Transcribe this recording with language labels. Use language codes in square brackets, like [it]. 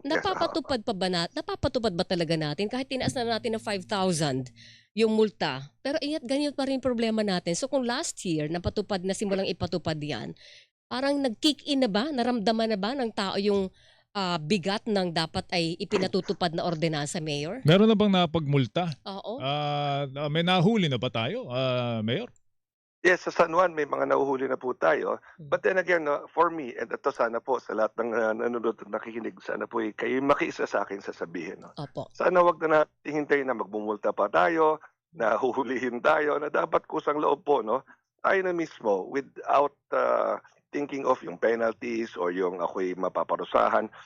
[tl] Napapatupad ba talaga natin kahit tinaas na natin ng 5,000 yung multa? Pero ingat ganyan pa rin problema natin. So kung last year napatupad na simulang ipatupad yan, parang nag-kick in na ba? Naramdaman na ba ng tao yung bigat ng dapat ay ipinatutupad na ordinansa, Mayor? Meron na bang napagmulta? Oo. May nahuli na ba tayo, Mayor? Yes, sa San Juan may mga nahuhuli na po tayo. [en] But then again, for me, [tl] and ito sana po sa lahat ng nanonood at nakikinig, sana po kayo makiisa sa akin sasabihin. Opo. Sana wag na natin hintayin na magbumulta pa tayo, na huhulihin tayo, na dapat kusang loob po, tayo na mismo [en] without thinking of [tl] yung penalties or yung ako'y mapaparusahan.